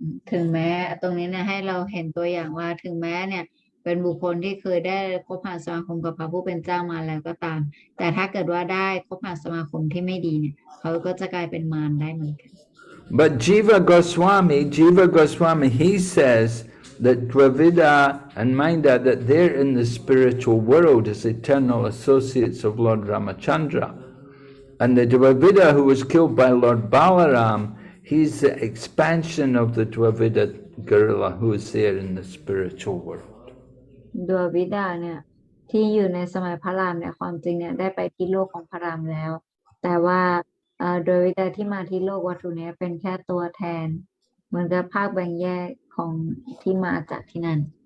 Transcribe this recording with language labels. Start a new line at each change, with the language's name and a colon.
Thai: ถึงแม้ตรงนี้เนี่ยให้เราเห็นตัวอย่างว่าถึงแม้เนี่ยเป็นบุคคลที่เคยได้คบหาสมาคมกับพระผู้เป็นเจ้ามาแล้วก็ตามแต่ถ้าเกิดว่าได้คบหาสมาคมที่ไม่ดีเนี่ยเขาก็จะกลายเป็นมารได้เหมือนกัน
English: But Jiva Goswami, he says that Dvivida and Mainda, that they're in the spiritual world as eternal associates of Lord Ramachandra. And the Dvivida who was killed by Lord Balaram, he's the expansion of the Dvivida gorilla who is there in the spiritual world.
Thai: ดววิดาเนี่ยที่อยู่ในสมัยพระรามเนี่ยความจริงเนี่ยได้ไปที่โลกของพระรามแล้วแต่ว่าดววิดาที่มาที่โลกวัตถุเนี่ยเป็นแค่ตัวแทนเหมือนกับภาคแบ่งแยกของที่มาจากที่นั่น